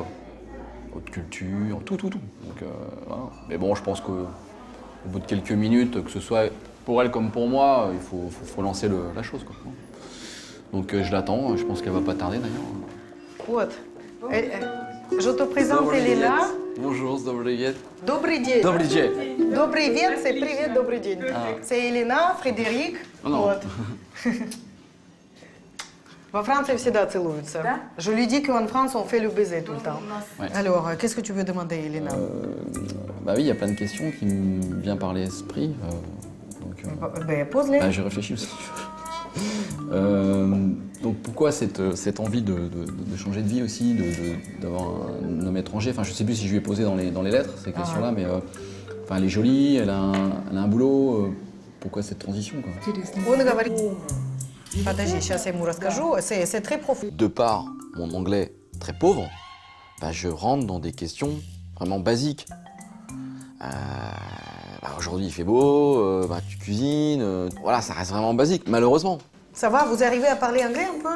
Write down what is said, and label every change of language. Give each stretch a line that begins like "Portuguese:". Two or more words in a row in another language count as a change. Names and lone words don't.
French: Haute culture, tout. Donc, voilà. Mais bon, je pense qu'au bout de quelques minutes, que ce soit pour elle comme pour moi, il faut lancer la chose, quoi. Donc je l'attends, je pense qu'elle va pas tarder d'ailleurs. Вот. Je te présente Elena. Bonjour,
Russian: Добрый день. Добрый день. Добрый день. Добрый день, c'est привет, добрый день. Ah.
French: C'est Elena, Frédéric. Oh non. Вот. En France, ils
Russian: всегда целуются. Да?
French: Je lui dis qu'en France, on fait le baiser tout le temps. Ouais. Alors, qu'est-ce que tu veux demander, Elena? Bah oui, il y a plein de questions qui me viennent par l'esprit. Ben, pose-les. Bah, je réfléchis aussi. Donc pourquoi cette envie de changer de vie aussi, d'avoir un homme étranger? Enfin, je sais plus si je lui ai posé dans les lettres ces questions-là, mais enfin, elle est jolie, elle a un boulot. Pourquoi cette transition, quoi?
Russian: Он говорит... Подожди, сейчас я ему расскажу.
French: C'est très profond. De par mon anglais très pauvre, bah, je rentre dans des questions vraiment basiques. Bah, aujourd'hui il fait beau, bah, tu cuisines, voilà, ça reste vraiment basique, malheureusement. Ça va, vous arrivez à parler anglais un peu?